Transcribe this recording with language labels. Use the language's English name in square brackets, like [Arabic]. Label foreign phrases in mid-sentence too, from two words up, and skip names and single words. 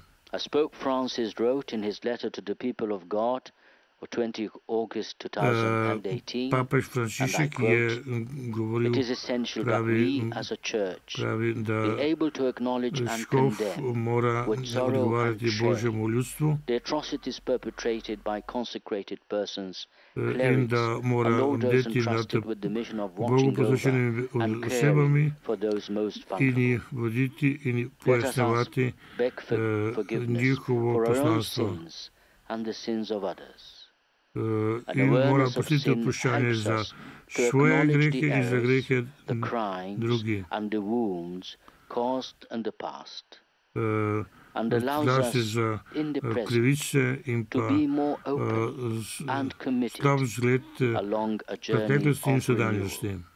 [English] As Pope Francis wrote in his letter to the people of God of 20 August 2018, and I quote, "It is essential that we as a church be able to acknowledge and condemn with sorrow and shame the atrocities perpetrated by consecrated persons, clerics, and all those entrusted with the mission of watching over and caring for those most vulnerable. Let us ask, beg forgiveness for our own sins and the sins of others. [Slovenian] In mora prositi odpuščanje za svoje grehe in za grehe drugih. Zlasti za krivice in pa slab vzgled preteklosti in sedanjosti.